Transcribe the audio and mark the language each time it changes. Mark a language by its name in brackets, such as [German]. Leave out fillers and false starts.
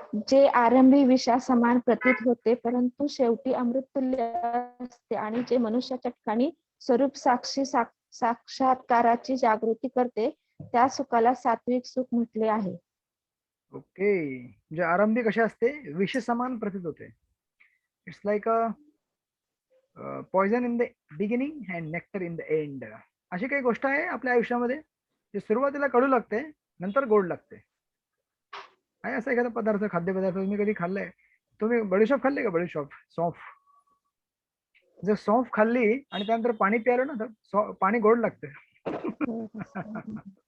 [Marathi] जे आरंभी विषा समान प्रतीत होते परंतु शेवटी अमृततुल्य असते आणि जे मनुष्याच्या ठिकाणी स्वरूप साक्षात्काराची जागृती करते त्या सुखाला सात्विक सुख म्हटले आहे. ओके. म्हणजे आरंभी कशा असते? विष समान प्रतीत होते. [English] It's like a poison in the beginning and nectar in the end. [Marathi] अशी काही गोष्ट आहे आपल्या आयुष्यामध्ये जी सुरुवातीला कडू लागते, नंतर गोड लागते. आहे असा एखादा पदार्थ, खाद्यपदार्थ तुम्ही कधी खाल्लाय? तुम्ही बडीशॉप खाल्ले का? बडीशॉप, सौंफ. जर सौंफ खाल्ली आणि त्यानंतर पाणी प्यायलं ना तर पाणी गोड लागतं.